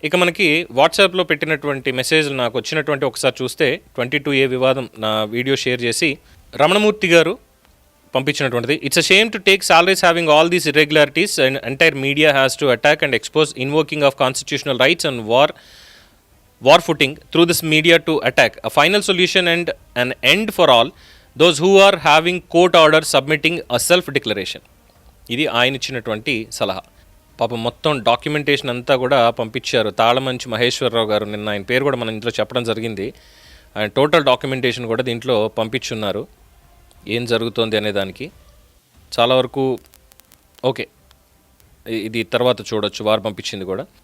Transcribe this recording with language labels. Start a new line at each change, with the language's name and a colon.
Telugu: ఇక మనకి వాట్సాప్లో పెట్టినటువంటి మెసేజ్లు నాకు వచ్చినటువంటి ఒకసారి చూస్తే 22A వివాదం నా వీడియో షేర్ చేసి రమణమూర్తి గారు పంపించినటువంటిది.
English: It's a shame to take salaries having all these irregularities and entire media has to attack and expose invoking of constitutional rights and war footing through this media to attack. A final solution and an end for all those who are having court orders submitting a self-declaration.
Telugu: ఇది ఆయన ఇచ్చినటువంటి సలహా. పాపం మొత్తం documentation అంతా కూడా పంపించారు. తాళమంచి మహేశ్వరరావు గారు, నిన్న ఆయన పేరు కూడా మనం ఇందులో చెప్పడం జరిగింది. అండ్ టోటల్ డాక్యుమెంటేషన్ కూడా దీంట్లో పంపించున్నారు ఏం జరుగుతోంది అనే దానికి. చాలా వరకు ఓకే, ఇది తర్వాత చూడొచ్చు, వారు పంపించింది కూడా.